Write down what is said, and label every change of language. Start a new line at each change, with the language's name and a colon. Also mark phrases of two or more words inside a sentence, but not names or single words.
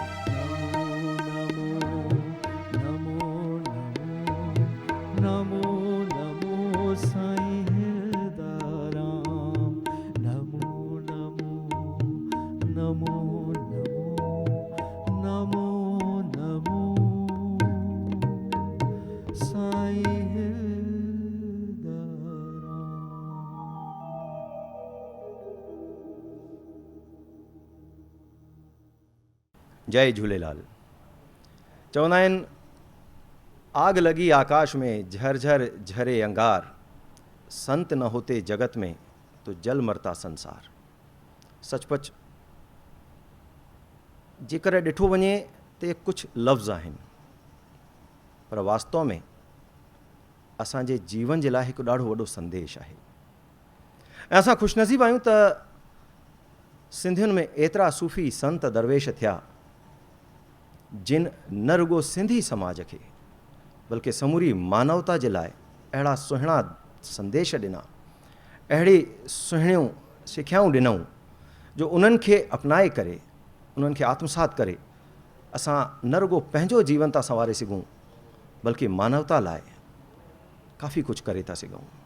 Sindhi: नमो नमो नमो नमो नमो साईं हिरदाराम। नमो नमो नमो नमो नमो साईं हिरदाराम। जय झूलेलाल। चवंदा आहिनि
Hindi: आग लगी आकाश में, झरझर झरे अंगार, संत न होते जगत में तो जल मरता संसार।
Sindhi: सचपच जेकर ॾिठो वञे त कुझु लफ़्ज़ आहिनि, पर वास्तव में असांजे जीवन जे लाइ हिकु ॾाढो वॾो संदेश आहे। ऐं असां ख़ुशनसीब आहियूं त सिंधियुनि में एतिरा सूफ़ी संत दरवेश थिया जिन न रुगो सिंधी समाज खे बल्कि समूरी मानवता जे लाइ अहिड़ा सुहिणा संदेश ॾिना, अहिड़ी सुहिणियूं सिखियाऊं ॾिनऊं जो उन्हनि खे अपनाए करे, उन्हनि खे आत्मसात करे असां न रुगो पंहिंजो जीवन था संवारे सघूं बल्कि मानवता लाइ काफ़ी कुझु करे था सघूं।